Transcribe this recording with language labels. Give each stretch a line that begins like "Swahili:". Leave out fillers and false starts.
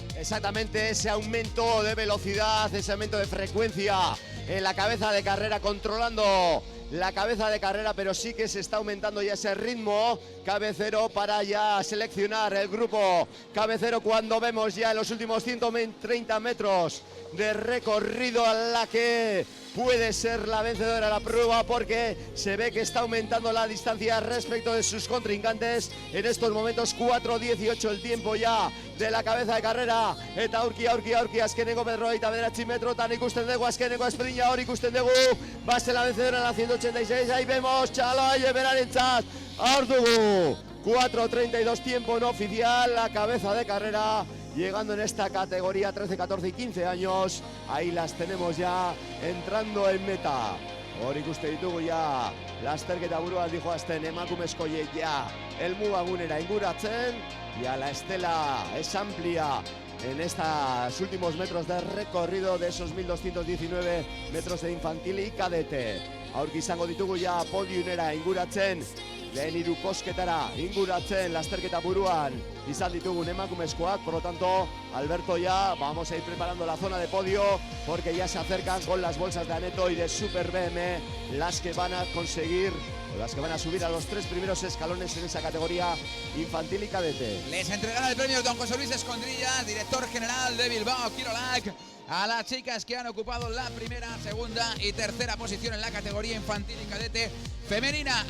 Spanish: Exactamente, ese aumento de velocidad, ese aumento de frecuencia en la cabeza de carrera, controlando la cabeza de carrera, pero sí que se está aumentando ya ese ritmo cabecero para ya seleccionar el grupo cabecero, cuando vemos ya en los últimos 130 metros de recorrido a la que puede ser la vencedora de la prueba porque se ve que está aumentando la distancia respecto de sus contrincantes. En estos momentos 4:18 el tiempo ya de la cabeza de carrera.
Basque: Eta aurki azkeneko berrogeita bederatzi metrotan ikusten dugu azkeneko espedina hori ikusten dugu.
Spanish: Va a ser la vencedora en la 186,
Basque: ahí vemos Txaloaie berarentzat. Hor dugu
Spanish: 4:32 tiempo no oficial, la cabeza de carrera. Llegando en esta categoría 13, 14 y 15 años, ahí las tenemos ya entrando en meta.
Basque: Hor ikuste ditugu ya lasterketa buruan dijoazten emakumezkoiek ya helmugagunera inguratzen.
Spanish: Ya la estela es amplia en estos últimos metros de recorrido de esos 1219 metros de infantil y cadete.
Basque: Aurki izango ditugu ya podiumera inguratzen. Lehen hiru kosketara inguratzen lasterketa buruan izan ditugun emakumezkoak.
Spanish: Por lo tanto, Alberto, ya vamos a ir preparando la zona de podio porque ya se acercan con las bolsas de Aneto y de Super BM las que van a conseguir, o las que van a subir a los 3 primeros escalones en esa categoría infantil y cadete. Les entregará el premio don José Luis Escondrilla, director general de Bilbao Kirolak, a las chicas que han ocupado la primera, segunda y tercera posición en la categoría infantil y cadete femenina.